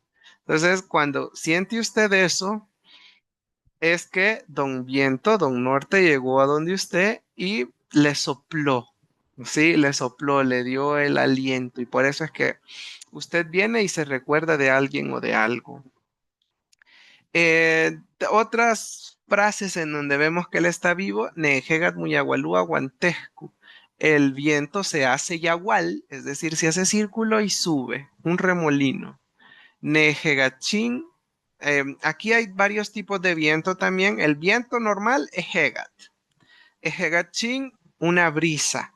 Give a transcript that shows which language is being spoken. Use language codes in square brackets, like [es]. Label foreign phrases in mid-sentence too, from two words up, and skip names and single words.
[es] Entonces, cuando siente usted eso, es que don viento, don norte llegó a donde usted y le sopló, sí, le sopló, le dio el aliento y por eso es que usted viene y se recuerda de alguien o de algo. Otras frases en donde vemos que él está vivo, [gut] Nejegat muyagualúa guantescu. [es] El viento se hace yagual, es decir, se hace círculo y sube, un remolino. Nejegachín, aquí hay varios tipos de viento también. El viento normal es Hegat. Ejegachín, una brisa.